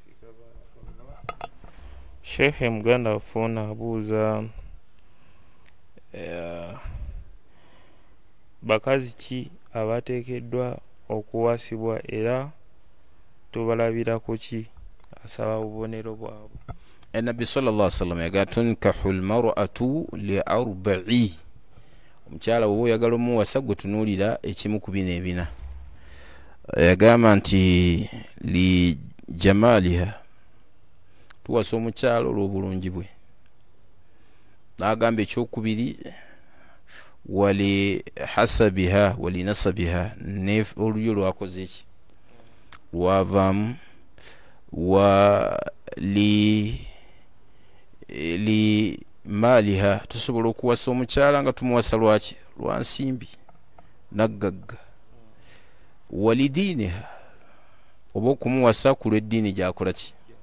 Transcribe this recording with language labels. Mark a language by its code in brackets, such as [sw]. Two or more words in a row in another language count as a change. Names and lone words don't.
[lg] Sheikh muganda waffe ono abuuza bakazi ki abateekeddwa okuwasibwa era tubalabira ku ki asaba obubonero bwabwe. [ar] النبي صلى الله عليه وسلم يقول تنكح المرأة لأربع [lg] omukyala wo oyagala omuwasa gwe tunuulira ekimu ku bino ebina yagamba nti [ar] لجمالها [lg] tuwasa omukyala olw'obulungi bwe n'agamba ekyokubiri [ar] ولحسبها ولنسبها [lg] olulyo lwakoze eki lwavaamu [ar] ولمالها [lg] tusobola okuwasa omukyala nga tumuwasa lwaki lwa nsimbi naggagga walidiiniha oba okumuwasa ku lw'eddiini gyakola ki